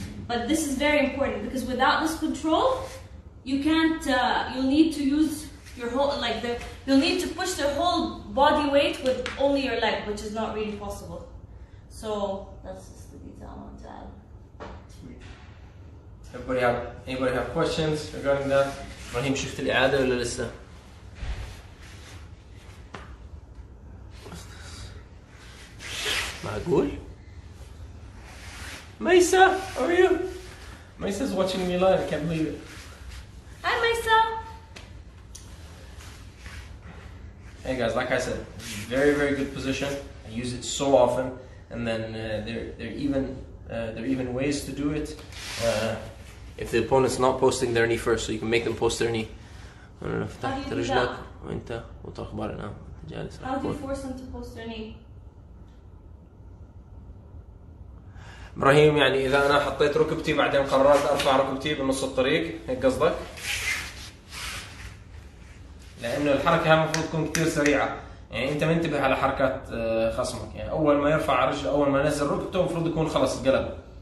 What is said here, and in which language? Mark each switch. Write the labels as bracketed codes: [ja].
[en] But this is very important because without this control, you can't. You'll need to use your whole you'll need to push the whole body weight with only your leg, which is not really possible. So that's just the detail I want to add. Sweet. Anybody have questions regarding that? [ar] إبراهيم شفت الإعادة ولا لسه؟ معقول؟ [en] Maisa, how are you? Maisa's watching me live, I can't believe it. Hi, Maisa. Hey guys, like I said, very, very good position. I use it so often, and then there are even ways to do it if the opponent's not posting their knee first, so you can make them post their knee. I don't know. How do you do that? We'll talk about it now. How do you force them to post their knee? [ar] ابراهيم يعني اذا انا حطيت ركبتي بعدين قررت ارفع ركبتي بنص الطريق، هيك قصدك؟ لانه الحركه هاي المفروض تكون كثير سريعه، يعني انت منتبه على حركات خصمك، يعني اول ما يرفع رجله اول ما ينزل ركبته المفروض يكون خلص قلب.